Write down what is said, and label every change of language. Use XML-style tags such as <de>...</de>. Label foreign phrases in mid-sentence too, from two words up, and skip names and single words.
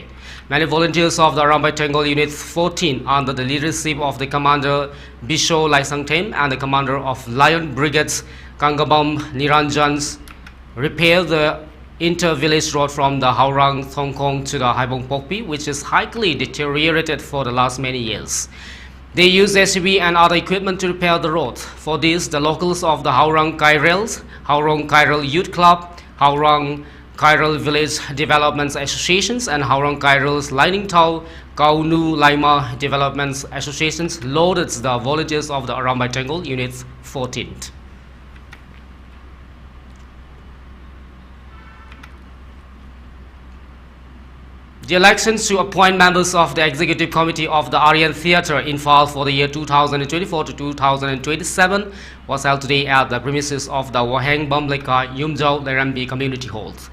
<en>Many volunteers of the Arambai Tangol Unit 14 under the leadership of the Commander Bisho Laisangtem and the Commander of Lion Brigades Kangabam Niranjans repaired the inter-village road from the Haurang Thongkong to the Haibong Pokpi, which is highly deteriorated for the last many years. They used SUV and other equipment to repair the road. For this, the locals of the Haurang Kairels, Haurang Kairel Youth Club, Haurang Kairel Village Development Associations and Haurang Kairel's Lining Tau Kaunu Laima Development Associations loaded the volunteers of the Arambai Tangol Unit 14. The elections to appoint members of the Executive Committee of the Aryan Theatre in Fall for the year 2024 to 2027 was held today at the premises of the Waheng Bamleka Yumjau Lerambi Community Hall.</en>